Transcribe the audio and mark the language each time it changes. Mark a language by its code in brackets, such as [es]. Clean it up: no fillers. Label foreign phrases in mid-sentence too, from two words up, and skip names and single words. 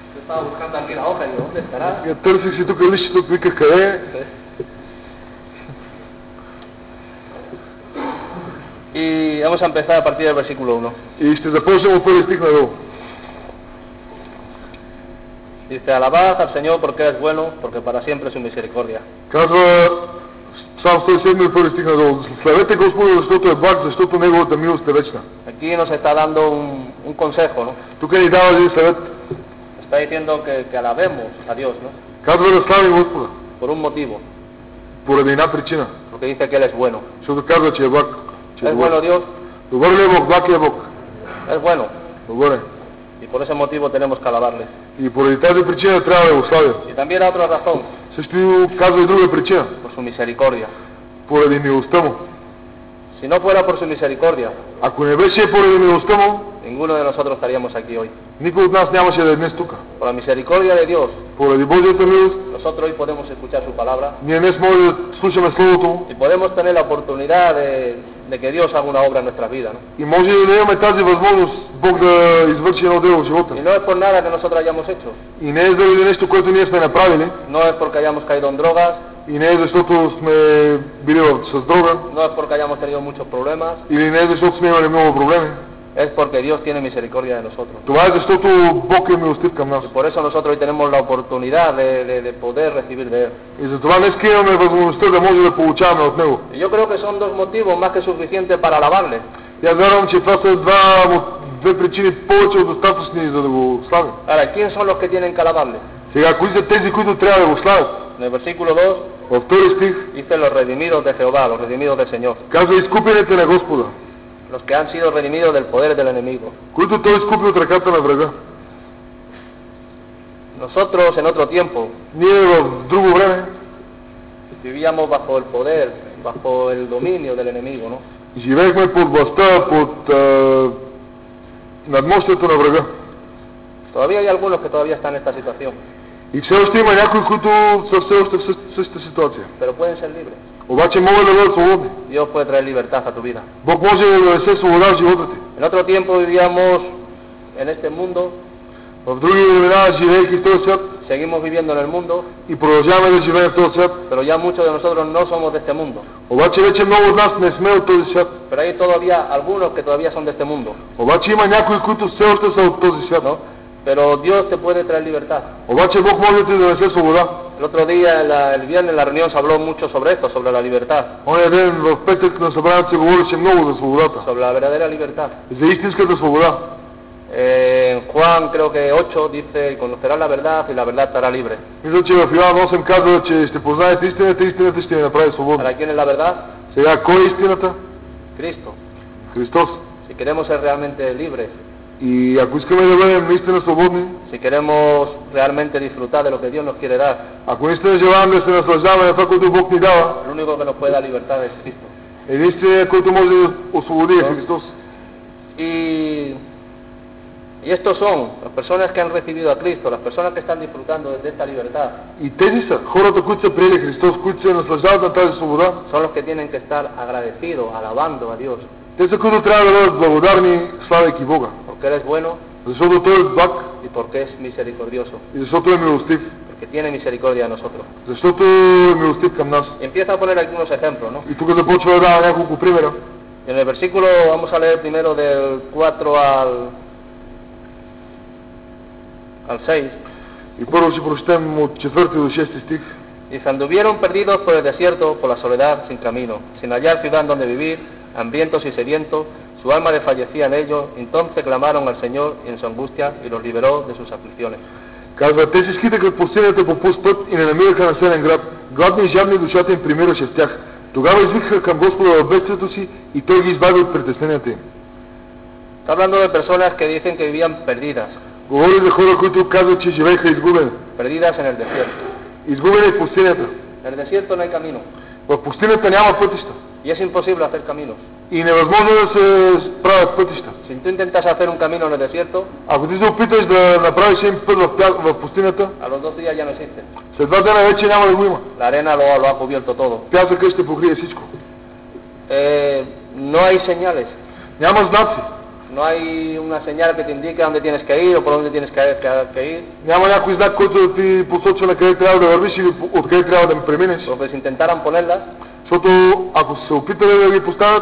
[es] Estaba buscando aquí la hoja y digo, ¿dónde estará? [bg] Я търсих си тук листчето, виках къде е. [es] Y vamos a empezar a partir del versículo 1. [bg] И ще започнем от първи стих надолу. [es] Dice, alabad al Señor porque es bueno, porque para siempre es su misericordia. [bg] Казва Псалм 107 от първи стих надолу. Славете Господа, защото е благ, защото Неговата милост е вечна. [es] Aquí nos está dando un consejo, ¿no? [bg] Тук ни дава един съвет. [es] Está diciendo que alabemos a Dios, ¿no? [bg] Казва да славим Господа. [es] Por un motivo, [bg] Поради една причина. [es] porque dice que Él es bueno. [bg] Защото казва, че е благ. Че [es] ¿Es bueno Dios? [bg] Добър ли е Бог? Благ ли е Бог? [es] Es bueno. [bg] Добър е. [es] Y por ese motivo tenemos que alabarle. [bg] И поради тази причина трябва да го славим. [es] Y también hay otra razón, [bg] Също казва и друга причина. [es] por su misericordia. [bg] Поради милостта му. [es] Si no fuera por su misericordia, [bg] Ако не беше поради милостта му, [es] ninguno de nosotros estaríamos aquí hoy. [bg] никой от нас нямаше да е днес тук. [es] Por la misericordia de Dios, [bg] Поради Божията милост, [es] nosotros hoy podemos escuchar su palabra [bg] ние днес може да слушаме Словото му [es] y podemos tener la oportunidad de que Dios haga una obra en nuestras vidas, ¿no? [bg] и може да имаме тази възможност Бог да извърши едно дело в живота. [es] Y no es por nada que nosotros hayamos hecho, [bg] И не е заради нещо, което ние сме направили, [es] no es porque hayamos caído en drogas, [bg] и не е защото сме били с дрога, [es] no es porque hayamos tenido muchos problemas, [bg] или не е защото сме имали много проблеми. [es] es porque Dios tiene misericordia de nosotros. [bg] Това е защото Бог е милостив към нас. [es] Y por eso nosotros hoy tenemos la oportunidad de poder recibir de Él. [bg] И затова днес имаме възможността да може да получаваме от Него. [es] Y yo creo que son dos motivos más que suficientes para alabarle. [bg] И аз вярвам, че това са две причини повече от достатъчни, за да го славим. [es] Ahora, ¿quién son los que tienen que alabarle? [bg] Сега, кои са тези, които трябва да го славят? [es] En el versículo 2 [bg] Във втори стих [es] dice los redimidos de Jehová, los redimidos del Señor, [bg] казва изкупените на Господа, [es] los que han sido redimidos del poder del enemigo. [bg] които Той изкупи от ръката на врага. [es] Nosotros en otro tiempo [bg] Ние в друго време [es] vivíamos bajo el poder, bajo el dominio del enemigo, ¿no? [bg] живеехме под властта, под надмощието на врага. [es] Todavía hay algunos que todavía están en esta situación, [bg] И все още има някои, които са все още в същата ситуация. [es] pero pueden ser libres. [bg] Обаче могат да бъдат свободни. [es] Dios puede traer libertad a tu vida. [bg] Бог може да донесе свобода в живота ти. [es] En otro tiempo vivíamos en este mundo, [bg] В други времена, живеейки в този свят [es] seguimos viviendo en el mundo, [bg] и продължаваме да живеем в този свят, [es] pero ya muchos de nosotros no somos de este mundo. [bg] обаче вече много от нас не сме от този свят. [es] Pero hay todavía algunos que todavía son de este mundo, [bg] Обаче има някои, които все още са от този свят. [es] ¿no? Pero Dios te puede traer libertad. [bg] Обаче Бог може да ти донесе свобода. [es] El otro día, el viernes en la reunión se habló mucho sobre esto, sobre la libertad, [bg] Оня ден в петък на събранието се говореше много за свободата. [es] sobre la verdadera libertad. [bg] За истинската свобода. [es] En Juan creo que 8 dice, conocerás la verdad y la verdad te hará libre. [bg] Мисля, че в Йоан 8 казва, че ще познаете истината, истината ще ви направи свободни. [es] ¿Para quién es la verdad? [bg] Сега, кой е истината? [es] Cristo. [bg] Христос. [es] Si queremos ser realmente libres, [bg] И ако искаме да бъдем наистина свободни, [es] si queremos realmente disfrutar de lo que Dios nos quiere dar, [bg] ако наистина желаем да се наслаждаваме на това, което Бог ни дава, [es] el único que nos puede dar libertad es Cristo. [bg] единственият, който може да освободи е Христос. [es] Y estos son las personas que han recibido a Cristo, las personas que están disfrutando de esta libertad, [bg] И тези са хората, които са приели Христос, които се наслаждават на тази свобода. [es] son los que tienen que estar agradecidos, alabando a Dios, [bg] Те са, които трябва да бъдат благодарни, славейки Бога. [es] porque Él es bueno [bg] Защото Той е благ [es] y porque es misericordioso, [bg] и защото е милостив. [es] porque tiene misericordia de nosotros. [bg] Защото е милостив към нас. [es] Y empieza a poner algunos ejemplos, ¿no? [bg] И тук започва да дава няколко примера. [es] En el versículo, vamos a leer primero del 4 al 6. [bg] И първо ще прочетем от 4 до 6 стих. [es] Dice, anduvieron perdidos por el desierto, por la soledad, sin camino, sin hallar ciudad donde vivir, hambrientos y sedientos, su alma desfallecía en ellos, entonces clamaron al Señor en su angustia y los liberó de sus aflicciones. [bg] Казва, те се скитаха в пустинята по пуст път и не намираха населен град. Гладни и жадни душата им примираше с тях. Тогава извикаха към Господа в бедствието си и Той ги извади от притесненията им. [es] Está hablando de personas que dicen que vivían perdidas, [bg] Говори за хора, които казват, че живееха изгубени. [es] perdidas en el desierto. [bg] Изгубени в пустинята. [es] En el desierto no hay camino, [bg] В пустинята няма пътища. [es] y es imposible hacer caminos. [bg] И невъзможно да се правят пътища. [es] Si tú intentas hacer un camino en el desierto, [bg] Ако ти се опиташ да направиш един път в пустинята, [es] a los 2 días ya no existe. [bg] след 2 дена вече няма да го има. [es] La arena lo ha cubierto todo. [bg] Пясъкът ще покрие всичко. [es] No hay señales. [bg] Няма знаци. [es] No hay una señal que te indique a dónde tienes que ir o por dónde tienes que ir. [bg] Няма някой знак, който да ти посочва на къде трябва да вървиш или откъде трябва да преминеш. [es] Porque si intentaran ponerlas, [bg] Защото ако се опитали да ги поставят,